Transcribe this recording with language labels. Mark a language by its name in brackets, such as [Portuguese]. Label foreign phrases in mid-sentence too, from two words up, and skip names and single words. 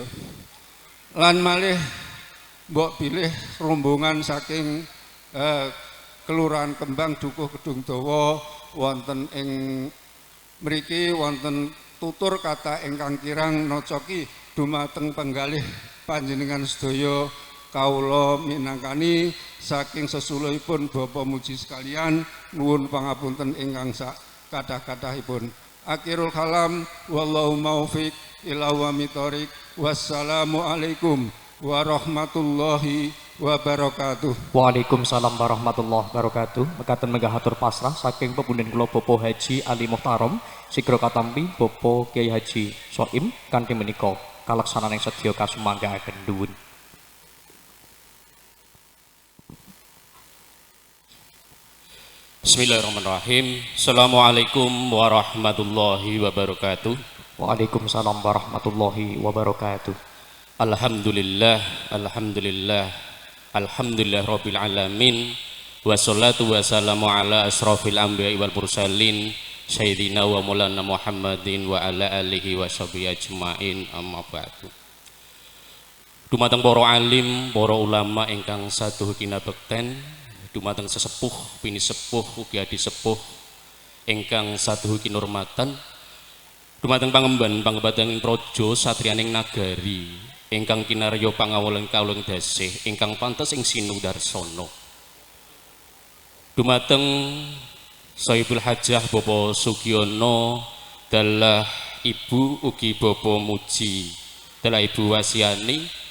[Javanese] Lan malih mbok pilih rombongan saking Kelurahan Kembang Dukuh Kedung Dawa wonten ing mriki wonten tutur kata ingkang kirang nocoki dumateng penggalih panjenengan sedaya. Kawula minangkani saking sesuluhipun Bapak Muji sekalian nuwun pangapunten ingkang sak kathah-kathahipun. [Arabic] آخر الكلام والله الموفق إلى أقوم الطريق. والسلام عليكم ورحمة الله وبركاته. وعليكم السلام ورحمة الله وبركاته. [Javanese] Mekaten menggah hatur pasrah saking pepunden kula Bapak Haji Ali Muhtarom Sigro Katampi Bapak Kiai Haji Soim kanthi menika kalaksanan sedya kasumanggaaken nuwun. [Arabic] بسم الله الرحمن الرحيم. السلام عليكم ورحمة الله وبركاته. وعليكم السلام ورحمة الله وبركاته. الحمد لله، الحمد لله، الحمد لله رب العالمين. والصلاة والسلام على أشرف الأنبياء والمرسلين سيدنا ومولانا محمد وعلى آله وصحبه أجمعين، أما بعد. [Javanese] Dumateng para alim, para ulama ingkang saduh kinabekten, dumateng sesepuh, bini sepuh, ugi adi sepuh ingkang saduh kinurmatan, dumateng pangemban pangebating praja satriyaning nagari ingkang kinarya pangawulan kawula dasih ingkang pantes ing sinudarsana, dumateng Saibul Hajah Bapak Sugiono dalah Ibu ugi Bapak Muji dalah Ibu Wasiani.